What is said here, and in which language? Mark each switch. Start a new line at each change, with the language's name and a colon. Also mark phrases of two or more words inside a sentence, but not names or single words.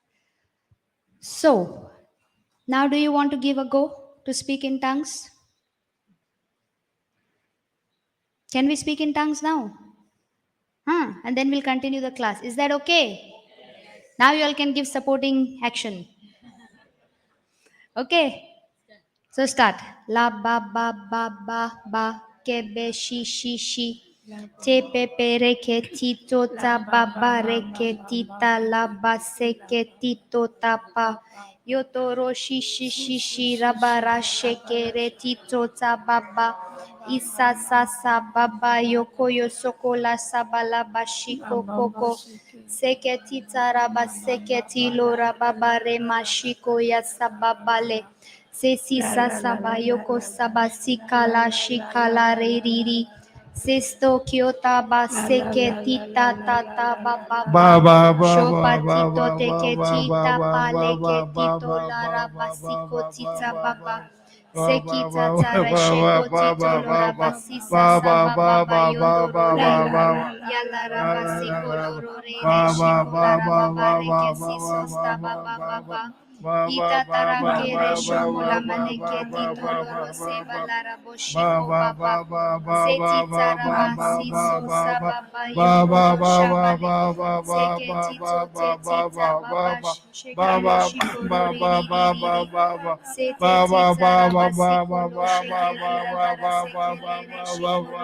English: So, now do you want to give a go to speak in tongues? Can we speak in tongues now? And then we'll continue the class. Is that okay? Now you all can give supporting action. Okay. So start. La ba ba ba ba ba ke be shi shi shi. Te pe pe re ke ti to ta ba ba re ke ti ta la ba se ke ti to ta pa. Yo to ro shi shi shi shi ra ba ra she ke re ti to ta ba ba. Isa sa sa ba ba yo ko yo soko la sa ba la ba shi ko ko ko. Se ke ti ta ra ba se ke ti lo ra ba ba re ma shi ko ya sa ba ba le. Se si sa sa ba yoko saba sikala shikala re ri ri. Sesto kyota ba seke tita tata ba ba ba. Shopa tito teke tita pale ke tito lara ba siko tita ba ba. Sekita tara sheko tito lora ba sisa sa ba ba yondo ro yala ra ba siko loro re re shiko lara ba ba re ke siso sta ba ba ba ba. Ita tara kere shomola maneke tito loro se balara boshiko baba. Seti tara basi sosa baba yoko shabale. Seke tito te tita baba shekere shikoro riri riri. Sete titara basi kolo shekere rabara sekere re shikoro.